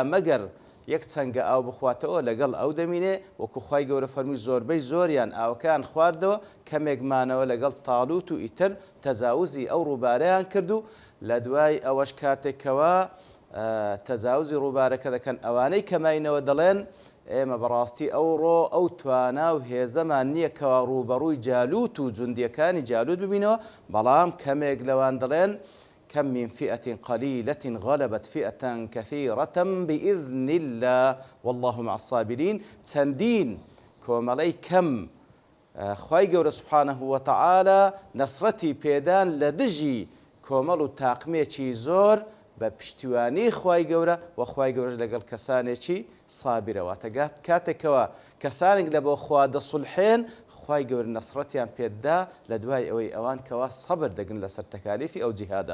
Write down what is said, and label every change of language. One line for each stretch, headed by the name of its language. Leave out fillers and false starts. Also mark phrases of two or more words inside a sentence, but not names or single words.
Central Kurdish: مەگەر یەک چەنگە ئاو بخواتەوە لەگەڵ ئەو دەمینێ وەکو خوای گەورە فەرمووی زۆربەی زۆریان ئاوەکان خواردەوە کەمێک مانەوە لەگەڵ تاڵوت و ئیتر تەجاوزی ئەو ڕووبارەیان کرد و لە دوای ئەوەش کاتێکەوە تەجاوزی ڕووبارەکە دەکەن ئەوانەی کەماینەوە دەڵێن ئێمە بەڕاستی ئەوڕۆ ئەو توانا و هێزەمان نییە کەوا ڕووبەڕووی جالوت و جوندیەکانی جالوت ببینەوە بەڵام کەمێک لەوان دەڵێن
Arabic: كم من فئة قليلة غلبت فئة كثيرة بإذن الله والله مع الصابرين
Central Kurdish: چەندین کۆمەڵەی کەم خوای گەورە
Arabic: سوبحانەهو وتەعالا
Central Kurdish: نەسرەتی پێدان لە دژی کۆمەڵ و تاقمێکی زۆر بە پشتیوانی خوای گەورە و خوای گەورەش لەگەڵ کەسانێکی سابرەوە کاتێکەوە کەسانێک لە بۆ خوا دەسوڵحێن خوای گەورە نەسرەتیان پێدا لە دوای ئەوەی ئەوان کەوا سەبر دەگن لەسەر تەکالیفی ئەو جیهادا.